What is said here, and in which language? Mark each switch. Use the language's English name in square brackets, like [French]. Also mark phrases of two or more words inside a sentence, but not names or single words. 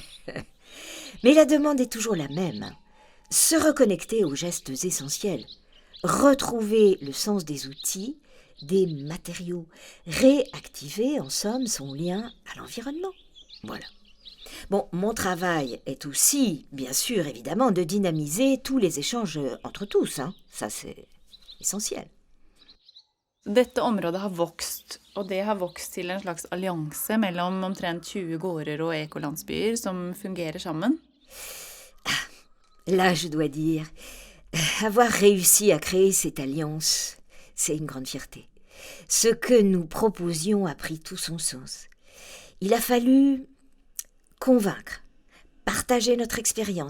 [French] Mais la demande est toujours la même. Se reconnecter aux gestes essentiels, retrouver le sens des outils, des matériaux, réactiver en somme son lien à l'environnement. Voilà. Bon, mon travail est aussi, bien sûr, évidemment, de dynamiser tous les échanges entre tous. Ça, c'est essentiel. [Norwegian] Dette området har vokst, og det har vokst til en slags allianse mellom omtrent 20 gårder og ekolandsbyer som fungerer sammen. [French] Là, je dois dire, avoir réussi à créer cette alliance, c'est une grande fierté. Ce que nous proposions a pris tout son sens. Il a fallu convaincre, partager notre expérience.